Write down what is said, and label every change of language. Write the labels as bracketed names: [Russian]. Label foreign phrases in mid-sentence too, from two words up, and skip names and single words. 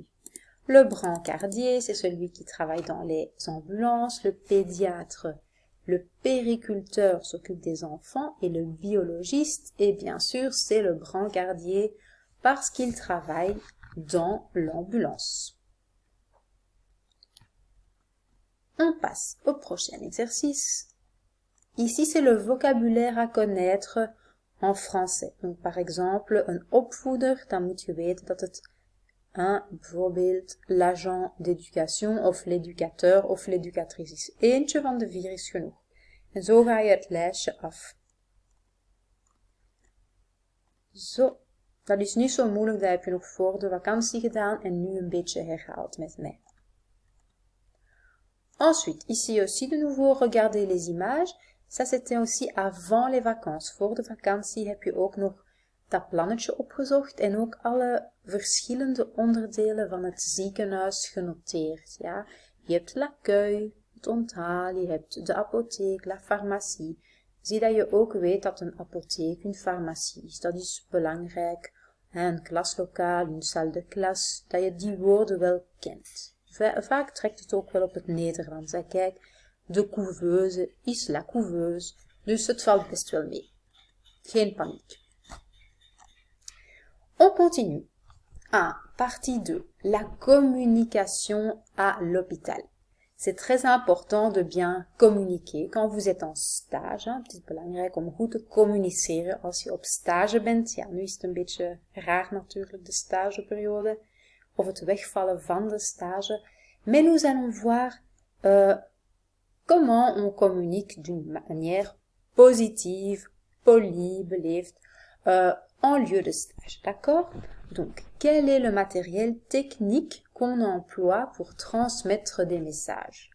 [French] Le brancardier, c'est celui qui travaille dans les ambulances, le pédiatre, le périculteur s'occupe des enfants et le biologiste, et bien sûr, c'est le brancardier parce qu'il travaille dans l'ambulance. On passe au prochain exercice. Ici, c'est le vocabulaire à connaître en français. Donc, par exemple, [Dutch] een opvoeder, dan moet je weten dat het bijvoorbeeld [French] l'agent d'éducation [Dutch] of l'éducateur of l'éducatrice is. Eentje van de 4 is genoeg. En zo ga je het lijstje af. Zo, dat is niet zo moeilijk, dat heb je nog voor de vakantie gedaan en nu een beetje herhaald met mij. [French] Ensuite, ici aussi de nouveau, regardez les images. Ça, c'était aussi avant les vacances. [Dutch] Voor de vakantie heb je ook nog dat plannetje opgezocht en ook alle verschillende onderdelen van het ziekenhuis genoteerd. Ja? Je hebt l'accueil, het onthaal, je hebt de apotheek, [French] la pharmacie. [Dutch] Zie dat je ook weet dat een apotheek een farmacie is. Dat is belangrijk. Een klaslokaal, een [French] salle de classe, [Dutch] dat je die woorden wel kent. Vaak trekt het ook wel op het Nederlands. Hè? Kijk, de couveuse is [French] la couveuse. [Dutch] Dus het valt best wel mee. Geen paniek. [French] On continue. Partie 2. La communication à l'hôpital. C'est très important de bien communiquer quand vous êtes en stage. [Dutch] Het is belangrijk om goed te communiceren als je op stage bent. Ja, nu is het een beetje raar natuurlijk, de stageperiode. Of het wegvallen van de stage. [French] Mais nous allons voir comment on communique d'une manière positive, polie, beleefd, en lieu de stage, d'accord? Donc, quel est le matériel technique qu'on emploie pour transmettre des messages?